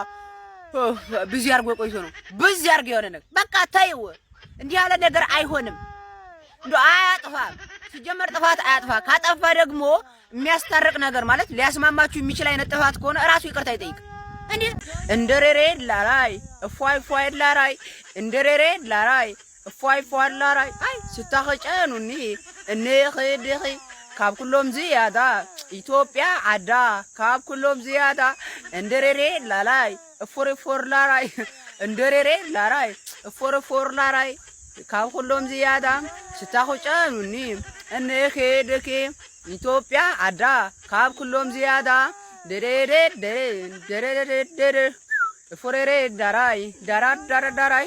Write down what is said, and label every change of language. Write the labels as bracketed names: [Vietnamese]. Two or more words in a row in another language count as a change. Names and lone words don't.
[Amharic] ብዙ ያርጎ ቆይቶ ነው ብዙ ያርጎ የሆነ ነገር በቃ ታዩ እንዲህ ያለ ነገር አይሆንም። እንዶ አያጥፋ ሲጀመር ጥፋት አያጥፋ። ካጠፋ ደግሞ የሚያስታርቅ ነገር ማለት ሊያስማማችሁ የሚችል አይነት ጥፋት ከሆነ እራሱ ይቅርታ ይጠይቅ። እንዴ እንደሬሬ ላራይ እፏይ ላራይ እንደሬሬ ላራይ እፏይ ላራይ አይ [Tigrinya] ስታኸጨኑኒ እነኸደኺ ካብ ኩሎም ዝያዳ ኢትዮጵያ አዳ ካብ ኩሎም ዝያዳ እንደሬሬ ላላይ እፎር ላራይ እንደሬሬ ላራይ እፎር ላራይ ካብ ኩሎም ዝያዳ ስታኸጨኑኒ እነኸደኺ ኢትዮጵያ አዳ ካብ ኩሎም ዝያዳ ደረደ እፎሬሬ ዳራይ ዳራ